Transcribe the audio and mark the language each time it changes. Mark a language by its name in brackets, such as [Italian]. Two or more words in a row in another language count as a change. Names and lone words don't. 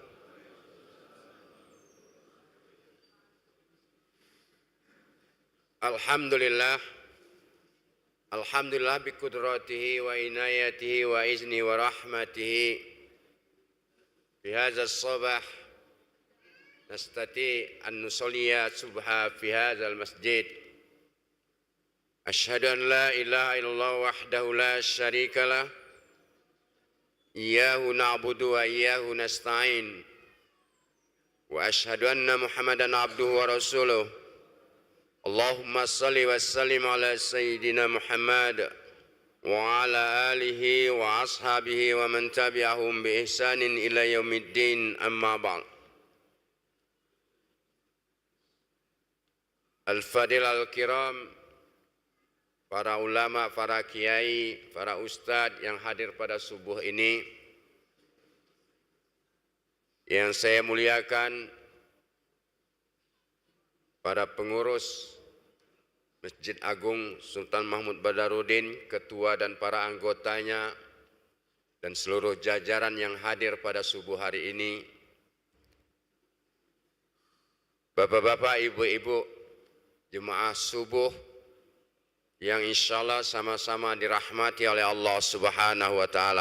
[Arabic] Alhamdulillah. الحمد لله بقدرته وعنايته وإذنه ورحمته. في هذا الصباح نستطيع أن نصلي الصبح في هذا المسجد. أشهد أن لا إله إلا الله وحده لا شريك له. إياه نعبد وإياه نستعين. وأشهد أن محمدا عبده ورسوله. اللهم صل وسلم على سيدنا محمد وعلى آله وأصحابه ومن تبعهم بإحسان إلى يوم الدين، أما بعد. الفاضل الكرام, [Indonesian] para ulama, para kiai, para ustadz yang hadir pada subuh ini, yang saya muliakan, para pengurus Masjid Agung Sultan Mahmud Badarudin, ketua dan para anggotanya, dan seluruh jajaran yang hadir pada subuh hari ini, bapak-bapak, ibu-ibu, jemaah subuh, yang insyaallah sama-sama dirahmati oleh Allah [Arabic] سبحانه وتعالى.